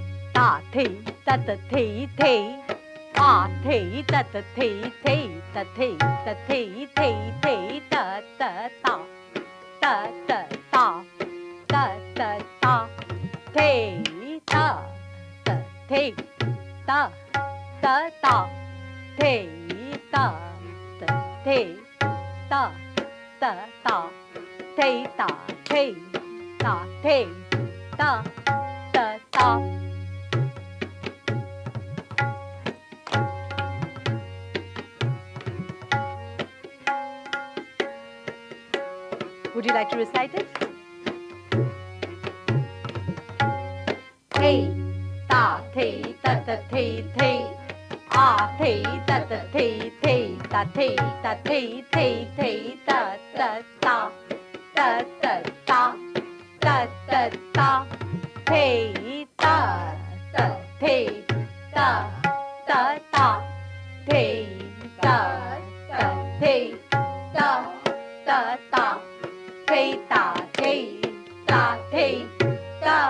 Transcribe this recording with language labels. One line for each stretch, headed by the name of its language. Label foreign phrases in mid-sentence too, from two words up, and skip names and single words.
English: Ta Thei Tat Thei Thei. Ta Thei Tat Thei Thei. Ta Thei Tat Thei Thei Thei. Ta Ta Ta. Ta Ta Ta. Ta Ta Ta. Thei Ta. Ta Thei Ta. Ta Ta. Thei Ta. Ta Thei Ta. Ta Ta. Thei Ta Thei. Ta Thei Ta. Ta Ta. Would you like to recite it? Thei Ta Thei Tat Thei Thei. A Thei Tat Thei Thei. Ta Thei Tat Thei Thei Thei. Ta Ta Ta. Ta Ta Ta. Ta Ta Ta. Thei Ta. Ta Thei Ta. Ta Ta. Thei Ta. Ta Thei Ta. Ta Ta. Thei Ta Thei Ta Thei Ta.